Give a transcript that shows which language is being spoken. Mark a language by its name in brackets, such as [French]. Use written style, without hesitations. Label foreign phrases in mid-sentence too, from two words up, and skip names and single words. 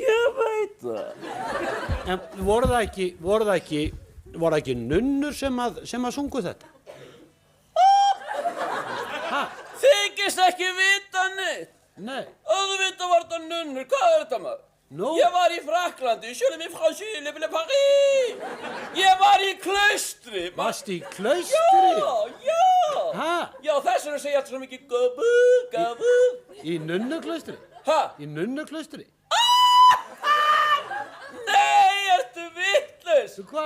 [Icelandic] Ég veit það. En voru það ekki nunnur sem að sungu þetta? Þykist ekki vita neitt. Nei. Auðvitað var þetta nunnur, hvað er þetta maður? Nú? Ég var í Fraklandi, [French] je l'ai mis franchi, le Paris. [Icelandic] Ég var í klaustri. Varstu í klaustri? Já. Ha? Já, þess vegna segja alltaf svo mikið gabu. Í nunnuklaustri? Ha? Í nunnuklaustri? Nei, ertu vitlaus? Hvað?